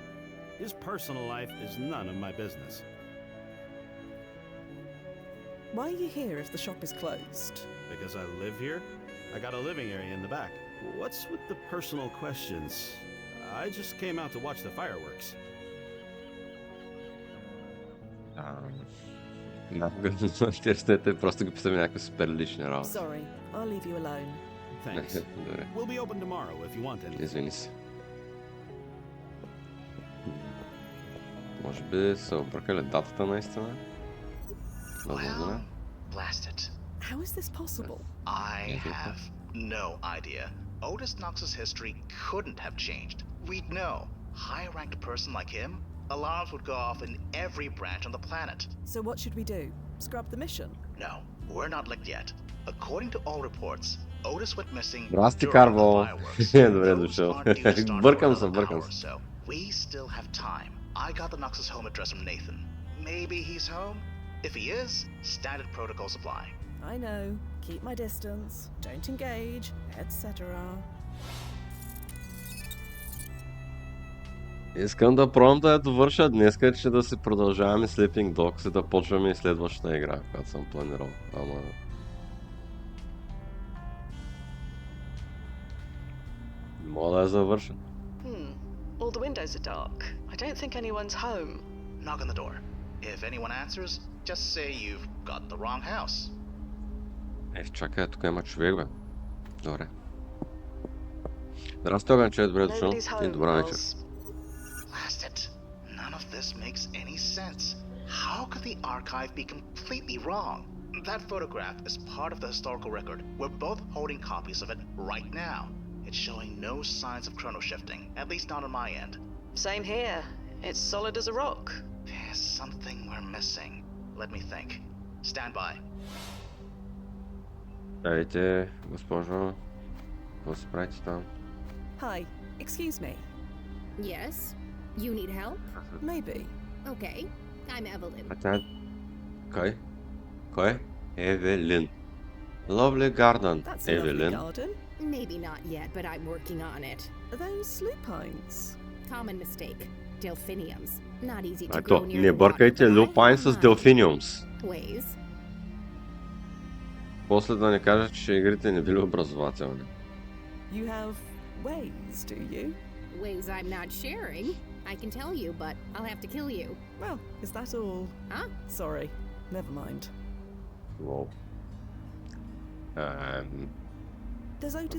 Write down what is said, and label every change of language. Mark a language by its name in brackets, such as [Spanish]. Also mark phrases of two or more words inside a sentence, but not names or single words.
[English] His personal life is none of my business. Why are you here if the shop is closed? Because I live here? I got a living area in the back. What's with the personal questions? I just came out to watch the fireworks. [Bulgarian] Интересно, просто ги питаме някакви супер лични работи. [English] Sorry, I'll leave you alone. Thanks. [Bulgarian] Добре, [English] We'll be open tomorrow if you want anything. [Bulgarian] извини се. Може би са объркали датата наистина? [English] Well, blast it. How is this possible? I have no idea. Otis Knox's history couldn't have changed. We'd know. High-ranked person like him, alarms would go off in every branch on the planet. So what should we do? Scrub the mission? No, we're not licked yet. According to all reports, Otis went missing [Bulgarian] Здрасти, [English] during the [Bulgarian] Карво. [English] fireworks. [Bulgarian] Добре [English] Those [Bulgarian] дошъл. [English] aren't due to start [Bulgarian] Бъркам [English] for [Bulgarian] се, [English] another [Bulgarian] бъркам [English] hour or [Bulgarian] се. [English] so. We still have time. I got the Knox's home address from Nathan. Maybe he's home? If he is, standard protocols apply. I know. Keep my distance. Don't engage, etc. [Bulgarian] Искам да пробвам да я довърша днеска, че да си продължаваме Sleeping Dogs и да почваме и следващата игра, която съм планирал. Ама... Мога да я завърша. [English] All the windows are dark. I don't think anyone's home. Knock on the door. If anyone answers, just say you've got the wrong house. [Bulgarian] Чакай, тук има човек, бе. Добре. Здрасти, Огънче, добре дошъл [English] Nobody's [Bulgarian] и [English] home, [Bulgarian] добра вечер. [English] Wells. Blast it. None of this makes any sense. How could the archive be completely wrong? That photograph is part of the historical record. We're both holding copies of it right now. It's showing no signs of chrono shifting, at least not on my end. Same here. It's solid as a rock. There's something we're missing. Let me think. Stand by. [Bulgarian] Здравейте, госпожо. Какво се правите там? [English] Hi, excuse me. Yes? You need help? Maybe. Okay. I'm Evelyn. [Bulgarian] А тя... Кой? Кой? Евелин. [English] Lovely garden, That's a lovely [Bulgarian] Евелин. [English] garden. Maybe not yet, but I'm working on it. Are those lupines? Common mistake. Delphiniums. Not easy to [Bulgarian] А [English] grow [Bulgarian] то, [English] near [Bulgarian] не [English] the water, [Bulgarian] бъркайте [English] but I [Bulgarian] люпайн [English] have [Bulgarian] с [English] mine. [Bulgarian] делфиниумс. [English] Ways. [Bulgarian] После да не кажа, че игрите не били образователни. [English] You have ways, do you? Ways I'm not sharing. I can tell you, but I'll have to kill you. Well, is that all? Huh? Sorry, never mind. Wow. Does Otis